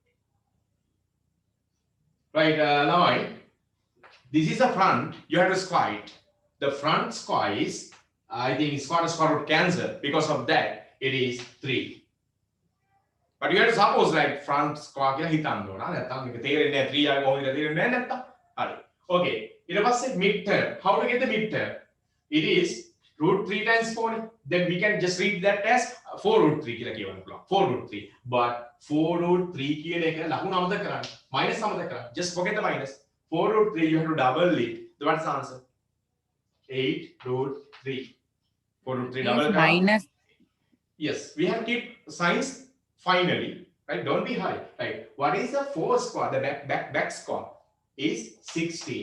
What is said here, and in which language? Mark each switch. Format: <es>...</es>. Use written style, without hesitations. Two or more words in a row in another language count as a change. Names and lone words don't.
<en>Right, now this is the front. You have to square it. The front square is, I think, square root cancel. Because of that, it is 3. But you have to suppose like front square</en> <si>කියලා හිතන්න ඕන. නැත්නම් මේක තේරෙන්නේ නැහැ 3 ආවෙ කොහොමද තේරෙන්නේ නැහැ නැත්නම්.</si> <en>හරි. Okay.</en> <si>ඊට පස්සේ</si> <en>mid term. How to get the mid term? It is √3 times 4. Then we can just read that as 4 √3</en> <si>කියලා කියවන්න පුළුවන්.</si> <en>4 √3.</en> <si>But 4 √3 කියන එක ලකුණු අමතක කරන්න. Minus අමතක කරන්න.</si> <en>Just forget the minus. 4 √3 you have to double it. So what's the answer?</en> <si>8 √3. 4 √3 double කරා.</si> <en>minus Yes, we have to keep signs finally, right? Don't be hurry, right? What is the 4 square? The back square is 16.</en>